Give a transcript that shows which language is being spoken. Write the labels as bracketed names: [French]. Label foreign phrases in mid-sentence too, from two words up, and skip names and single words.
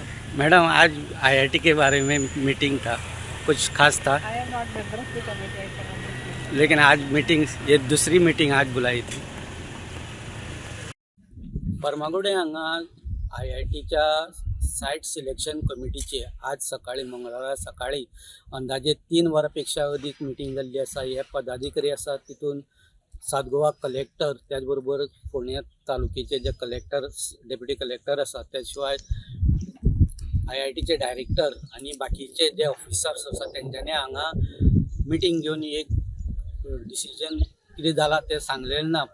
[Hindi] मैडम, आज आईआईटी के बारे में मीटिंग था, कुछ खास था? [English] I am not member of the committee. I cannot discuss. [Hindi] लेकिन आज मीटिंग, ये दुसरी मीटिंग आज बुलाई थी. [Konkani] फर्मागुडी हांगा आयआयटीच्या [English] site selection [Konkani] कमिटीची आज सकाळी मंगळारा सकाळी अंदाजे 3 वरांपेक्षा अधिक मीटिंग जाल्ली आसा. हे पदाधिकारी आसा तितून सात गोवा कलेक्टर, त्याचबरोबर फोंड्या तालुक्याचे जे कलेक्टर, [English] deputy collector [Konkani] आसा, त्याशिवाय आयआयटीचे डायरेक्टर आणि बाकीचे जे ऑफिसर्स आसा तेंच्यांनी हांगा मिटींग घेवन एक डिसिजन कितें जाला ते सांगलेलें ना.